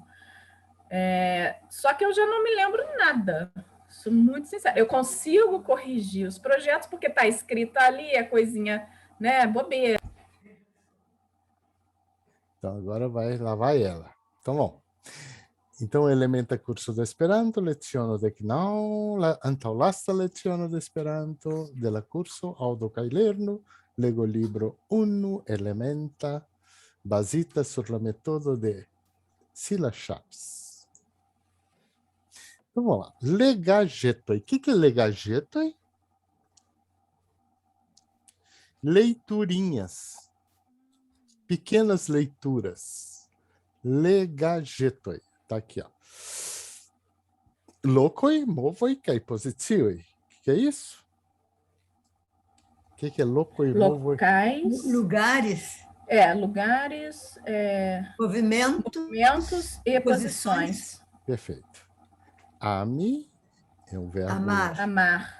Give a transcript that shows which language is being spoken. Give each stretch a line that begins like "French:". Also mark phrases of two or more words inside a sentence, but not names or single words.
Portuguese: Só que eu já não me lembro nada, sou muito sincera. Eu consigo corrigir os projetos porque está escrito ali, a coisinha, né, bobeira. Então, agora lá vai ela. Então, bom. Então,
Esperanto: elementa curso de Esperanto, leciono dek naŭ, antaŭ lasta leciono de Esperanto de la kurso aŭdu kaj lernu, lego libro 1 elementa, bazita sur la metodo de Silas Chaves.
Portuguese: Então, vamos lá. Legajetoj. O que é legajetoj? Leiturinhas. Pequenas leituras. Legajetoj. Tá aqui, ó.
Esperanto: Lokoj, movoj kaj pozicioj.
Portuguese: O que é isso? O que é
Esperanto: lokoj, movoj?
Portuguese: Locais, Lugares, lugares, movimentos e posições. Perfeito. Ami é um verbo... amar, Amar.